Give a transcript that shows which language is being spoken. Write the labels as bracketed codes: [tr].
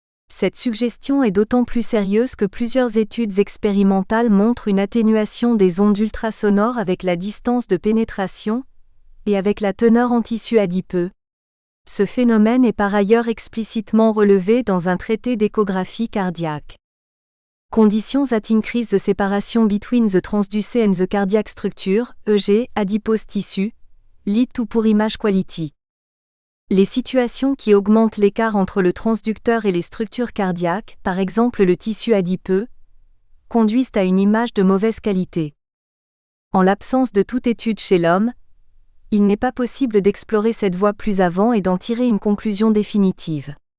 [fr] Cette suggestion est d'autant plus sérieuse que plusieurs études expérimentales montrent une atténuation des ondes ultrasonores avec la distance de pénétration et avec la teneur en tissu adipeux. Ce phénomène est par ailleurs explicitement relevé dans un traité d'échographie cardiaque. [en] Conditions at increase the separation between the transducer and the cardiac structure, EG, adipose tissue, lead to poor image quality. [fr] Les situations qui augmentent l'écart entre le transducteur et les structures cardiaques, par exemple le tissu adipeux, conduisent à une image de mauvaise qualité. En l'absence de toute étude chez l'homme, il n'est pas possible d'explorer cette voie plus avant et d'en tirer une conclusion définitive.